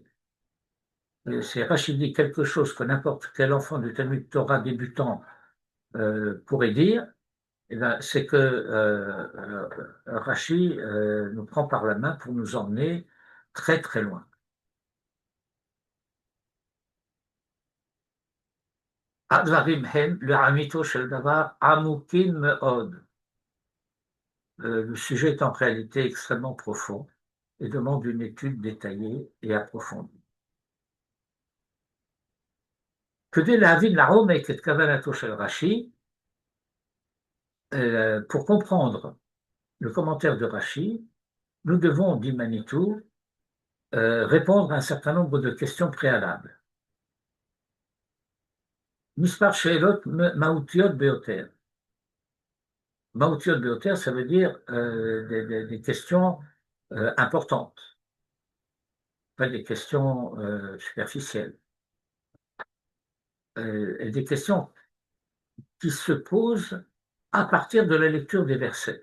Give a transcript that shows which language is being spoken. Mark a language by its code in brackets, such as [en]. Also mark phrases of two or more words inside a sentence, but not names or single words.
[fr] Si Rashi dit quelque chose que n'importe quel enfant du Talmud Torah débutant pourrait dire, eh ben, c'est que Rashi nous prend par la main pour nous emmener très très loin. [he] הדברים הם לאמיתו של דבר עמוקים מאוד. [fr] Le sujet est en réalité extrêmement profond et demande une étude détaillée et approfondie. [he] כדי להבין לעומק את כוונתו של רש"י, [fr] pour comprendre le commentaire de Rashi, nous devons, dit Manitou, répondre à un certain nombre de questions préalables. [he] מספר שאלות מהותיות ביותר. מהותיות ביותר, [fr] ça veut dire des questions importantes, pas des questions superficielles. Et des questions qui se posent à partir de la lecture des versets.